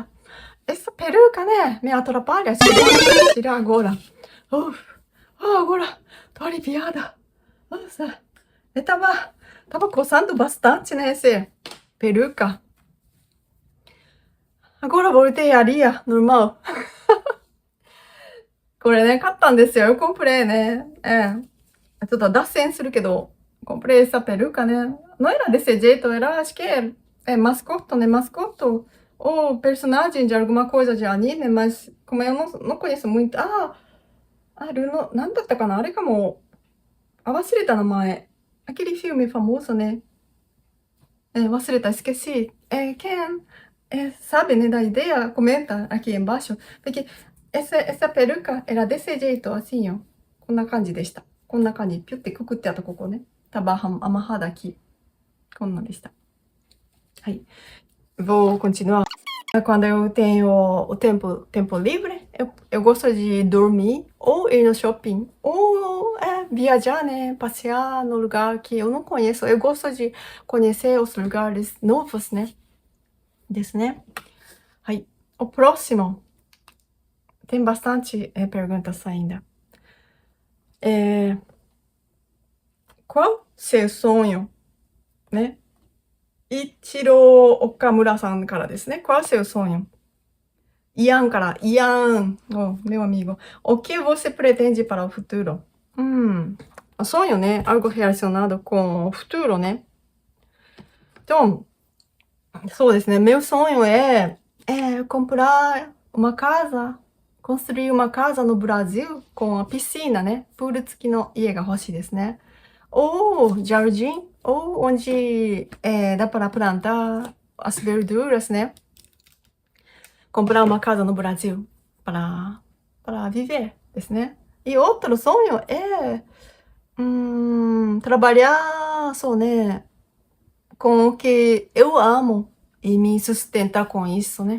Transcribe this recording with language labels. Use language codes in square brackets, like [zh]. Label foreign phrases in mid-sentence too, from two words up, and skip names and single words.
[pt] Essa peruca, né? Me atrapalha. Tirar agora. Agora tô aliviada. Nossa, eu tava coçando bastante, né? Esse peruca. Agora voltei à linha normal. [ja] これね、買ったんですよ。 [pt] eu comprei, né? [ja] ちょっと脱線するけど、 [pt] comprei essa peruca, né? Não era desse jeito, era, acho que é mascote, né? Mascote ou personagem de alguma coisa de anime, mas como eu não conheço muito. [ja] Runo, なんだったかなあれかも。忘れた名前。 [pt] aquele filme famoso, né? [ja] 忘れた, [pt] esqueci. Quem sabe, né, da ideia, comenta aqui embaixo. Porque essa peruca era desse jeito, assim, ó. [ja] こんな感じでした。こんな感じ。ピュってくくってあったここね。 [pt] Tava amarrada aqui. [ja] こんなんでした。はい。 [pt] Vou continuar. Quando eu tenho o tempo livre, eu gosto de dormir ou ir no shopping ou viajar, né? Passear no lugar que eu não conheço. Eu gosto de conhecer os lugares novos, né? [ja] ですね。はい。 [pt] O próximo. Tem bastante perguntas ainda. Qual seu sonho, né? Ichiro Okamura [ja] さんからですね。 [pt] Qual seu sonho? Ian から、Ian, meu amigo. O que você pretende para o futuro? Sonho, né? Algo relacionado com o futuro, né? Então, [ja] そうですね。 [pt] meu sonho é comprar uma casa, construir uma casa no Brasil com a piscina, né? [ja] プール付きの家が欲しいですね。 [pt] ou jardim, ou onde dá para plantar as verduras, né? Comprar uma casa no Brasil para viver, [ja] ですね. [pt] E outro sonho é trabalhar, só, né, com o que eu amo e me sustentar com isso, né?